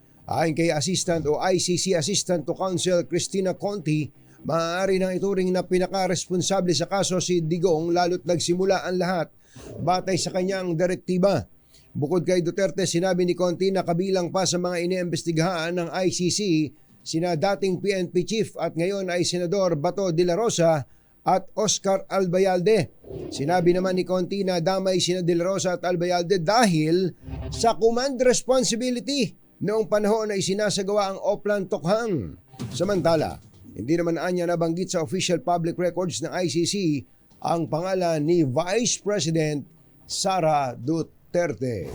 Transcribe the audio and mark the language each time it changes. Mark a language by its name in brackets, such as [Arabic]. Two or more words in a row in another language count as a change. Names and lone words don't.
[Filipino] Ayon kay Assistant o ICC [English] Assistant to Counsel [Filipino] Cristina Conti, maaari nang ituring na pinaka-responsable sa kaso si Digong lalo't nagsimula ang lahat batay sa kanyang direktiba. Bukod kay Duterte, sinabi ni Conti na kabilang pa sa mga iniimbestigahan ng ICC sina dating PNP Chief at ngayon ay Senador Bato de la Rosa at Oscar Albayalde. Sinabi naman ni Conti na damay sina De La Rosa at Albayalde dahil sa [English] command responsibility [Filipino] noong panahon na isinasagawa ang Oplan Tokhang. Samantala, hindi naman anya nabanggit sa [English] official public records [Filipino] ng ICC ang pangalan ni Vice President Sara Duterte.